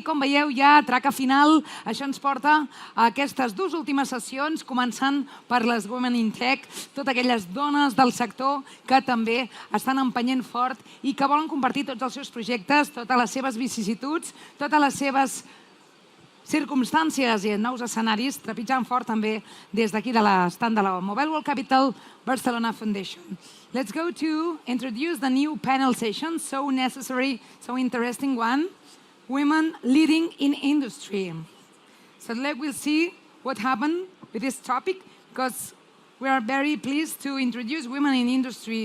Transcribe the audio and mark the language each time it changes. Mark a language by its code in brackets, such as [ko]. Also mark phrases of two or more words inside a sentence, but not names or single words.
[ca] Com veieu, ja traca final. Això ens porta a aquestes dues últimes sessions, començant per les Women in Tech, totes aquelles dones del sector que també estan empenyent fort i que volen compartir tots els seus projectes, totes les seves vicissituds, totes les seves circumstàncies i nous escenaris, trepitjant fort també des d'aquí de l'estand de la Mobile World Capital Barcelona Foundation. [en] Let's go to introduce the new panel session, so necessary, so interesting one, Women Leading in Industry. So we'll see what happened with this topic, because we are very pleased to introduce women in industry.